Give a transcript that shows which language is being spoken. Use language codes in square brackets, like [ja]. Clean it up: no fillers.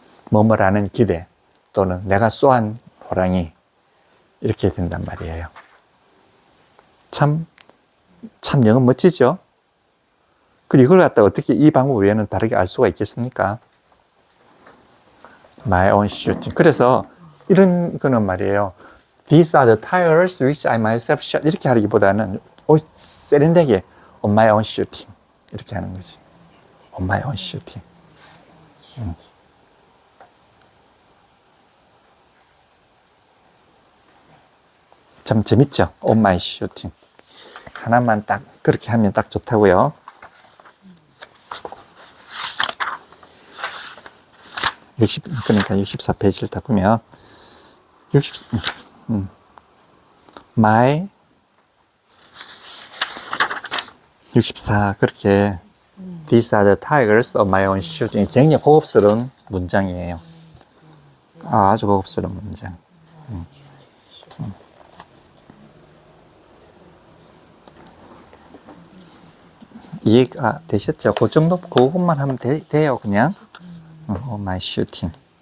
[ko] 뭐라는 기대 또는 내가 쏘한 호랑이 이렇게 된단 말이에요. 참 영어 멋지죠? 그리고 이걸 갖다 어떻게 이 방법 외에는 다르게 알 수가 있겠습니까? [en] My own shooting. [ko] 그래서 이런 거는 말이에요. [en] These are the tires which I myself shot. [ko] 이렇게 하기보다는 세련되게 [en] on my own shooting. [ko] 이렇게 하는 거지. [en] on my own shooting. [ko] 참 재밌죠? [en] on my shooting. [ko] 하나만 딱 그렇게 하면 딱 좋다고요. 64페이지를 딱 보면 [en] my 64 [ko] 그렇게 [en] These are the tigers of my own shooting. [ko] 굉장히 고급스러운 문장이에요. 아주 고급스러운 문장. 이해가 되셨죠? 그 정도, 그것만 하면 돼요, 그냥. [en] my shooting.